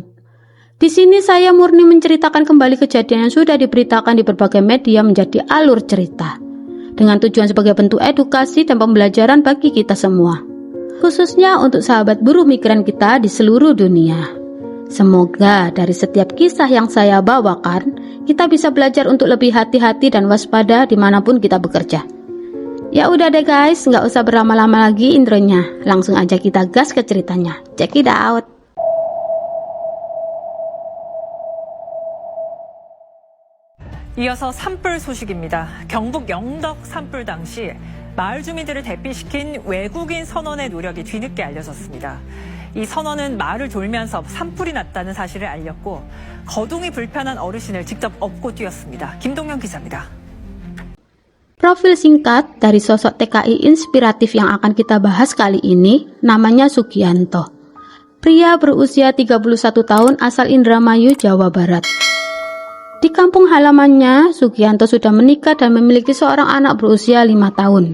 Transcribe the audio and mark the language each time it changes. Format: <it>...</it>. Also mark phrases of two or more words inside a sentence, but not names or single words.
<id>Di sini saya murni menceritakan kembali kejadian yang sudah diberitakan di berbagai media menjadi alur cerita, dengan tujuan sebagai bentuk edukasi dan pembelajaran bagi kita semua, khususnya untuk sahabat buruh migran kita di seluruh dunia. Semoga dari setiap kisah yang saya bawakan, kita bisa belajar untuk lebih hati-hati dan waspada dimanapun kita bekerja. Ya udah deh guys, nggak usah berlama-lama lagi intronya, langsung aja kita gas ke ceritanya.</id> <en>Check it out.</en> <ko>이어서 산불 소식입니다. 경북 영덕 산불 당시 마을 주민들을 대피시킨 외국인 선원의 노력이 뒤늦게 알려졌습니다. 이 선원은 마을을 돌면서 산불이 났다는 사실을 알렸고 거동이 불편한 어르신을 직접 업고 뛰었습니다. 김동현 기자입니다.</ko> <id>Profil singkat dari sosok TKI inspiratif yang akan kita bahas kali ini namanya Sugianto. Pria berusia 31 tahun asal Indramayu, Jawa Barat. Di kampung halamannya, Sugianto sudah menikah dan memiliki seorang anak berusia 5 tahun.</id>